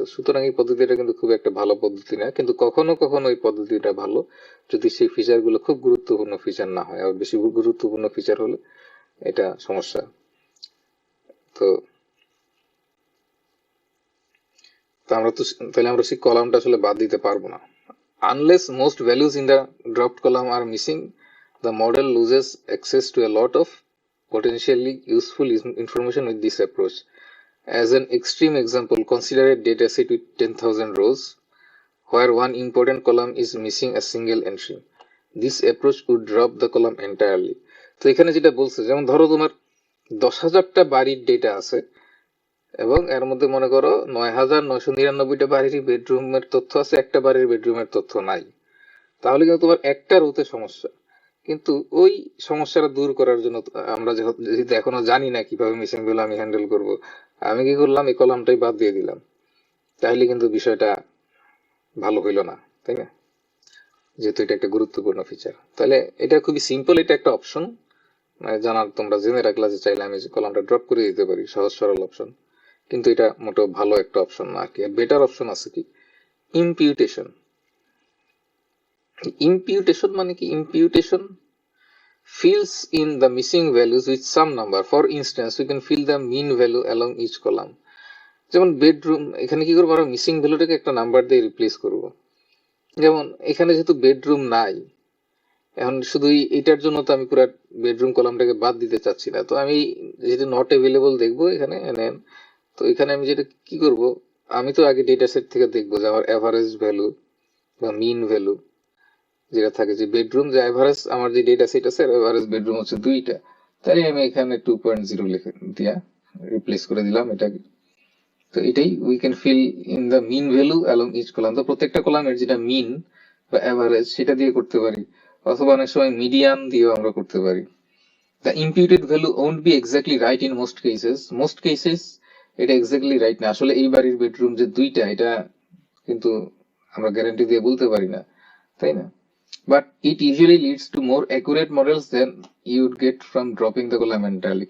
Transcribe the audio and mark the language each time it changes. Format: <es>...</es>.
<bn>সুতরাং এই পদ্ধতিটা কিন্তু খুব একটা ভালো পদ্ধতি না, কিন্তু কখনো কখনো এই পদ্ধতিটা ভালো যদি সেই ফিচার গুলো খুব গুরুত্বপূর্ণ ফিচার না হয়। আর বেশি গুরুত্বপূর্ণ ফিচার হলে এটা সমস্যা। তো তাহলে আমরা সেই কলামটা আসলে বাদ দিতে পারবো না।</bn> <en>Unless most values in the dropped column are missing, the model loses access to a lot of potentially useful information with this approach. As an extreme example, consider a dataset with 10,000 rows where one important column is missing a single entry. This approach would drop the column entirely.</en> <bn>তো এখানে যেটা বলছে, যেমন ধরো তোমার 10,000টা বাড়ির data আছে এবং এর মধ্যে মনে করো 9,999টা বাড়ির বেডরুমের তথ্য আছে, একটা বাড়ির বেডরুমের তথ্য নাই। তাহলে কিন্তু তোমার একটা রোতে সমস্যা। কিন্তু ওই সমস্যাটা দূর করার জন্য আমরা যেহেতু এখনো জানি না কিভাবে মিসিং ভ্যালু আমি হ্যান্ডেল করব, আমি কি করলাম, এই কলামটাই বাদ দিয়ে দিলাম। তাহলে কিন্তু বিষয়টা ভালো হইলো না, তাই না? যেহেতু এটা একটা গুরুত্বপূর্ণ ফিচার। তাহলে এটা খুবই সিম্পল, এটা একটা অপশন মানে জানার, তোমরা জেনে রাখলা যে চাইলে আমি কলামটা ড্রপ করে দিতে পারি, সহজ সরল অপশন। কিন্তু এটা মোটেও ভালো একটা অপশন না আর কি। বেটার অপশন আছে কি, ইম্পিউটেশন। ইম্পিউটেশন মানে কি,</bn> <en>Imputation fills in the missing values with some number. For instance, we can fill the mean value along each column.</en> <bn>যেমন বেডরুম, এখানে কি করবো, আমরা মিসিং ভ্যালুটাকে একটা নাম্বার দিয়ে রিপ্লেস করব। যেমন এখানে যেহেতু বেডরুম নাই, এখন শুধু এটার জন্য তো আমি পুরো বেডরুম কলামটাকে বাদ দিতে চাচ্ছি না, তো আমি যেটা নট অ্যাভেলেবল দেখবো এখানে নেন। তো এখানে আমি যেটা কি করব, আমি তো আগে ডেটা সেট থেকে দেখবো যে আমার অ্যাভারেজ ভ্যালু বা মিন ভ্যালু যেটা থাকে, যে বেডরুম যে এভারেজ আমার যে ডেটা সেট আছে এভারেজ বেডরুম হচ্ছে 2টা, তাই আমি এখানে 2.0 লিখে দিয়া রিপ্লেস করে দিলাম এটাকে। তো এটাই</bn> <en>We can fill in the mean value along each column.</en> <bn>তো প্রত্যেকটা কলামের যেটা মিন বা এভারেজ সেটা দিয়ে করতে পারি, অথবা অনেক সময় মিডিয়ান দিয়েও আমরা করতে পারি।</bn> <en>the imputed value won't be exactly right in most cases</en> <bn>এটা এক্স্যাক্টলি রাইট না। আসলে এই বাড়ির বেডরুম যে 2টা এটা কিন্তু আমরা গ্যারান্টি দিয়ে বলতে পারি না, তাই না?</bn> <en>But it usually leads to more accurate models than you would get from dropping the column entirely.</en>